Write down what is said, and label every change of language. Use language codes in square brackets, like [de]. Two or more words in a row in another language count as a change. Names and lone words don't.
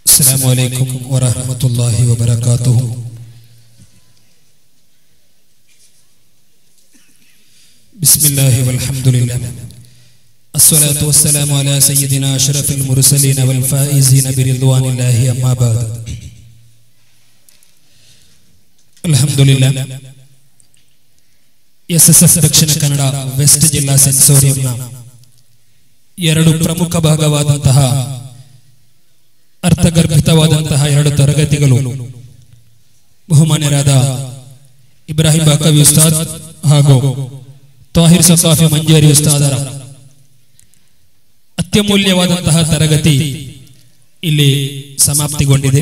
[ar] السلام عليكم ورحمة الله وبركاته. بسم الله والحمد لله الصلاة والسلام على سيدنا أشرف المرسلين والفائزين برضوان الله أما بعد. الحمد لله. [kn] SSF ದಕ್ಷಿಣ ಕನ್ನಡ ವೆಸ್ಟ್ ಜಿಲ್ಲಾ ಸೆನ್ಸೋರಿಯಂನ ಎರಡು ಪ್ರಮುಖ ಭಾಗವಾದಂತಹ ಅರ್ಥಗರ್ಭಿತವಾದಂತಹ ಎರಡು ತರಗತಿಗಳು ಬಹುಮಾನ್ಯರಾದ ಇಬ್ರಾಹಿಂ ಬಾಕವಿ ಉಸ್ತಾದ್ ಹಾಗೂ ತಾಹಿರ್ ಸಫಾಫಿ ಮಂಜೇರಿ ಉಸ್ತಾದರ ಅತ್ಯಮೂಲ್ಯವಾದಂತಹ ತರಗತಿ ಇಲ್ಲಿ ಸಮಾಪ್ತಿಗೊಂಡಿದೆ.